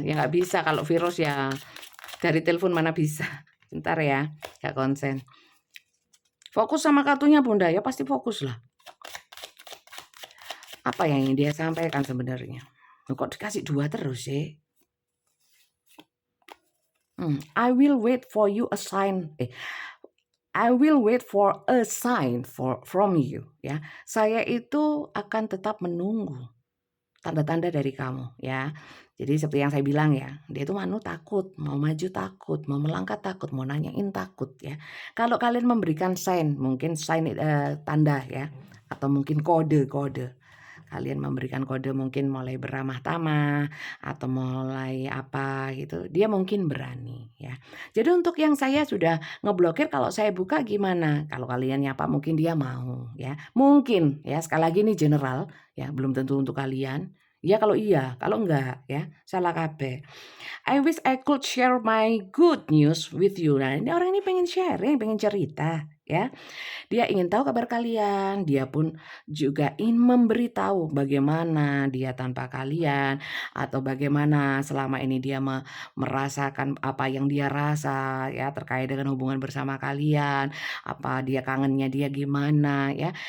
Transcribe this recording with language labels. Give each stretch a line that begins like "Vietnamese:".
Indonesian: Ya nggak bisa kalau virus ya dari telepon mana bisa. Bentar ya, nggak konsen. Fokus sama kartunya Bunda, ya pasti fokus lah. Apa yang ingin dia sampaikan sebenarnya? Kok dikasih 2 terus sih?
English: I will wait for you a sign. I will wait for a sign from you.
Indonesian: Ya, saya itu akan tetap menunggu tanda-tanda dari kamu. Ya, jadi seperti yang saya bilang ya, dia itu takut, mau maju takut, mau melangkah takut, mau nanyain takut. Ya, kalau kalian memberikan sign, mungkin sign tanda ya, atau mungkin kode-kode. Kalian memberikan kode mungkin mulai beramah tamah atau mulai apa gitu, dia mungkin berani ya. Jadi untuk yang saya sudah ngeblokir, kalau saya buka gimana? Kalau kalian nyapa mungkin dia mau ya. Mungkin ya, sekali lagi ini general ya, belum tentu untuk kalian. Ya kalau iya, kalau enggak ya salah kabeh.
English: I wish I could share my good news with you.
Indonesian: Nah, ini orang ini pengen sharing, pengen cerita ya. Dia ingin tahu kabar kalian, dia pun juga ingin memberitahu bagaimana dia tanpa kalian, atau bagaimana selama ini dia merasakan apa yang dia rasa ya terkait dengan hubungan bersama kalian, apa dia kangennya dia gimana ya.